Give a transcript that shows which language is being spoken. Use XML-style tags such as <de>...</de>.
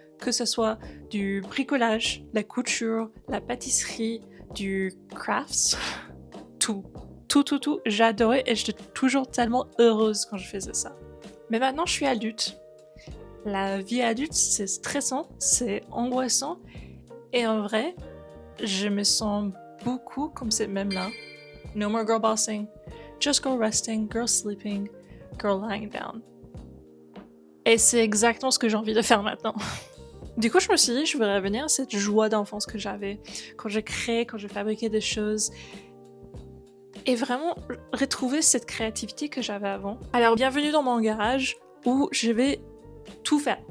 <fr>Que ce soit du bricolage, la couture, la pâtisserie, du crafts, tout. Tout, j'adorais et j'étais toujours tellement heureuse quand je faisais ça. Mais maintenant je suis adulte. La vie adulte, c'est stressant, c'est angoissant et en vrai, je me sens beaucoup comme cette même-là.</fr> <en>No more girl bossing, just girl resting, girl sleeping, girl lying down.</en> <fr>Et c'est exactement ce que j'ai envie de faire maintenant. Du coup, je me suis dit, je vais revenir à cette joie d'enfance que j'avais quand je créais, quand je fabriquais des choses. Et vraiment retrouver cette créativité que j'avais avant. Alors, bienvenue dans mon garage où je vais tout faire.</fr>